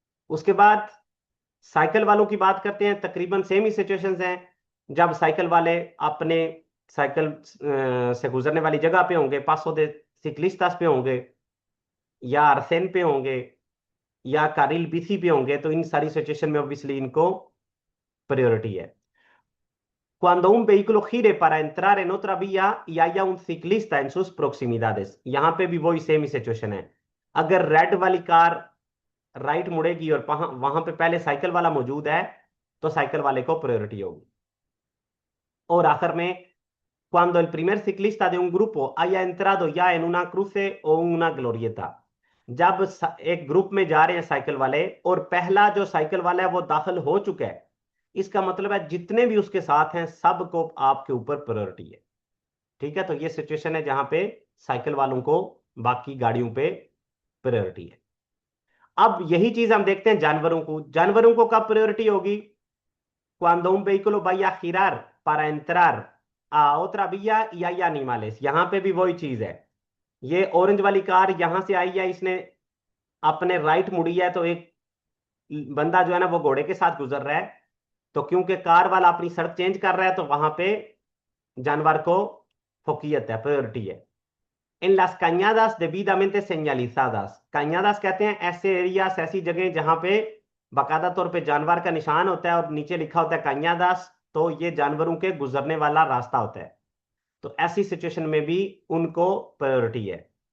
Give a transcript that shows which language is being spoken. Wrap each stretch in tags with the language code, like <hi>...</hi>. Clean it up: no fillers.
<hi>उसके बाद साइकिल वालों की बात करते हैं, तकरीबन सेम ही सिचुएशंस हैं। जब साइकिल वाले अपने साइकिल से गुजरने वाली जगह पे होंगे, पासो दे सिक्लिस्तास पे होंगे, या अरसेन पे होंगे, या कारिल बिसी पे होंगे, तो इन सारी सिचुएशन में ऑब्वियसली इनको प्रायोरिटी है।</hi> <es>Cuando un vehículo gire para entrar en otra vía y haya un ciclista en sus proximidades,</es> <hi>यहां पे भी वही सेम ही सिचुएशन है। अगर रेड वाली कार राइट मुड़ेगी और वहां वहां पे पहले साइकिल वाला मौजूद है, तो साइकिल वाले को प्रायोरिटी होगी। और आखिर में,</hi> <es>cuando el primer ciclista de un grupo haya entrado ya en una cruce o una glorieta,</es> <hi>जब एक ग्रुप में जा रहे हैं साइकिल वाले और पहला जो साइकिल वाला है वो दाखिल हो चुका है, इसका मतलब है जितने भी उसके साथ हैं सबको आपके ऊपर प्रायोरिटी है। ठीक है, तो ये सिचुएशन है जहां पे साइकिल वालों को बाकी गाड़ियों पे प्रायोरिटी है। अब यही चीज हम देखते हैं जानवरों को। जानवरों को कब प्रायोरिटी होगी?</hi> <es>Cuando un vehículo vaya a girar para entrar a otra vía y hay animales,</es> <hi>यहां पे भी वही चीज है। ये ऑरेंज वाली कार यहां से आई है, इसने अपने राइट मुड़ी है, तो एक बंदा जो है ना वो घोड़े के साथ गुजर रहा है, तो क्योंकि कार वाला अपनी सड़क चेंज कर रहा है, तो वहां पे जानवर को फोकियत है, प्रायोरिटी है। इन</hi> <es>las cañadas debidamente señalizadas,</es> <hi>cañadas कहते हैं ऐसे एरियाज, ऐसी जगह जहां पे बाकायदा तौर पे जानवर का निशान होता है और नीचे लिखा होता है cañadas, तो ये जानवरों के गुजरने वाला रास्ता होता है, तो ऐसी सिचुएशन में भी उनको प्रायोरिटी है।</hi>